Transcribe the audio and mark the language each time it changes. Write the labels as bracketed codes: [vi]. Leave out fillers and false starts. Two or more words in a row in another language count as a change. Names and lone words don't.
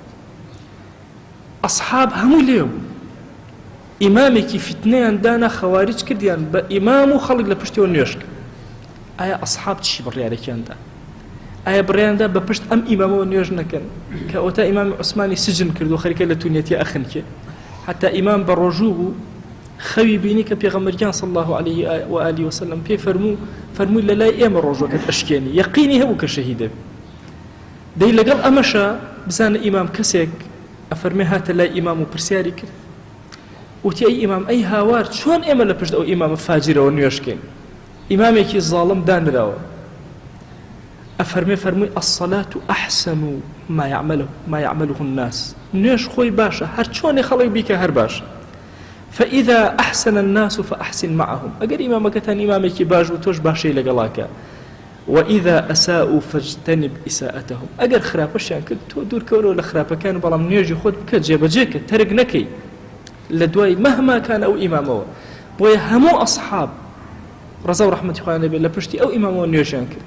[ckb] ئەسحاب هەموو لێو ئیمامێکی فتنەیان دانا خەواریج کردیان بە ئیمام و خەڵک لە پشتیەوە نوێژ کرد. ئایا ئەسحاب چی بڕیارێکیاندا؟ ئایا بڕیاندا بە پشت ئەم ئیمامەوە نوێژ نەکەن کە ئەوتا ئیمامی عوسمانی سجن کرد و خەریکە لە تونێتی ئەخنکێ؟ حتا ئیمام بە ڕۆژوو بوو، خەوی بینی کە پێغەمبەریان [ar] صلی الله عليه وآله وسلم [ckb] پێی فەرمووی لە لای ئێمە ڕۆژوەکەت ئەشکێنی، یەقینی هەبوو کە شەهیدە بێ. دەی لەگەڵ ئەمەشە بزانە ئیمام کەسێک ئەفەرمێ هاتە لای ئیمام و پرسیاری کرد، وتی ئەی ئیمام ئەی هاوار چۆن ئێمە لە پشت ئەو ئیمامە فاجرەوە نوێژکەین؟ ئیمامێکی زاڵم دانراوە. فەرمووی [ar] الصلاة أحسن ما يعمله الناس، [ckb] نوێژ خۆی باشە، هەر چۆنێ خەڵک بیکە هەر باشە. [ar] فإذا أحسن الناس فأحسن معهم، [ckb] ئەگەر ئیمامەکەتان ئیمامێکی باش و تۆش باشەی لەگەڵاکە. [ar] وإذا أساءوا فاجتنب إساءتهم، [ckb] ئەگەر خراپەشیان کرد تۆ دوورکەوەرەوە لە خراپەکان، بەڵام نوێژی خۆت بکە، جێبەجێکە، تەرک نەکەی لە دوای [ar] مەهما کان [ckb] ئەو ئیمامەوە. بۆیە هەموو ئەسحاب ڕەزا و ڕەحمەتی خوای لێبێ لە پشتی ئەو ئیمامەوە نوێژیان کرد.